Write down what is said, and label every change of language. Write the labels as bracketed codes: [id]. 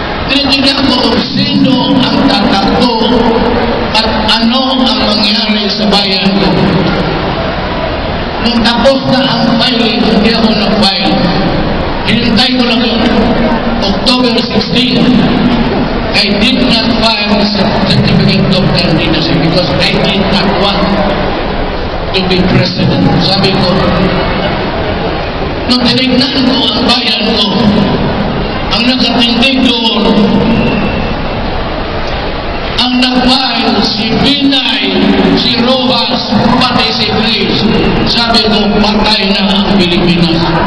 [tl] Tinitignan ko sino ang tatakbo at ano ang mangyari sa bayan ko. Nung tapos na ang filing, hindi ako nag-file. Hinintay ko lang yun. [en] October 16, I did not file a certificate of candidacy because I did not want to be president. [tl] Sabi ko, nung tinignan ko ang bayan ko, ang nakatindig doon, ang nag-file, si Binay, si Rojas, pati si Grace. Sabi ko, patay na ang Pilipinas.